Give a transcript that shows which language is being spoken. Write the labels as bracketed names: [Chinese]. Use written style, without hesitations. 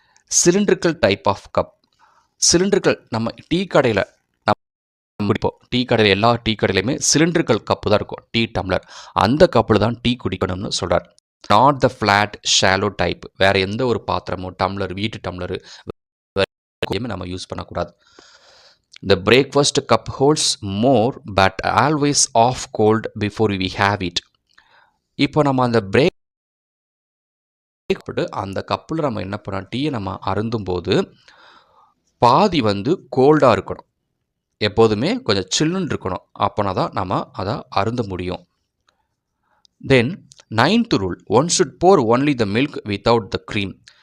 [English] Cylindrical type of cup. [Tamil] நம்ம tea கடையில் குடிப்போம். எல்லா டீ கடையிலையுமே சிலிண்ட்ரிக்கல் கப்பு தான் இருக்கும், டீ டம்ளர். அந்த கப்பில் தான் டீ குடிக்கணும்னு சொல்கிறார். [English] Not the flat shallow type. [Tamil] வேறு எந்த ஒரு பாத்திரமும் டம்ளர், வீட்டு டம்ளரு நம்ம யூஸ் பண்ணக்கூடாது. [English] The breakfast cup holds more but always off cold before we have it. [Tamil] இப்போ நம்ம அந்த அந்த கப்பில் நம்ம என்ன பண்ணோம், டீயை நம்ம அருந்தும்போது பாதி வந்து கோல்டாக இருக்கணும், எப்போதுமே கொஞ்சம் சில்லுன்னு இருக்கணும், அப்போனா தான் நம்ம அதை அருந்த முடியும். [English] Then ninth rule, one should pour only the milk without the cream.